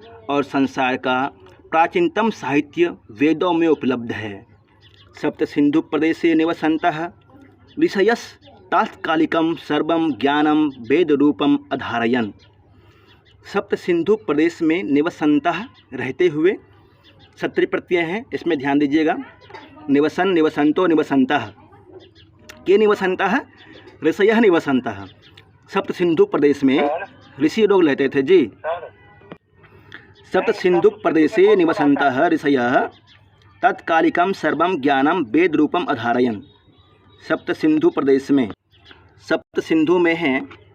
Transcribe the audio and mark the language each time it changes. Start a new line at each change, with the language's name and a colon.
Hindi: और संसार का प्राचीनतम साहित्य वेदों में उपलब्ध है।
Sanskrit: सप्त सिंधु प्रदेशे निवसन्तः ऋषयस् तात्कालिकं सर्वं ज्ञानं वेद रूपम अधारयन्।
Hindi: सप्त सिंधु प्रदेश में निवसन्तः, रहते हुए, सत्री प्रत्यय है, इसमें ध्यान दीजिएगा।
Sanskrit: निवसन, निवसन्तो, निवसन्तः, के निवसन्तः, ऋषयः निवसन्तः। सप्त सिंधु प्रदेश में ऋषि लोग रहते थे जी। सप्त सिंधु प्रदेशे निवसन्तः ऋषयः तत्कालिकं सर्वं ज्ञानं वेद रूपम अधारयन्।
Hindi: सप्त सिंधु प्रदेश में, सप्त सिंधु में हैं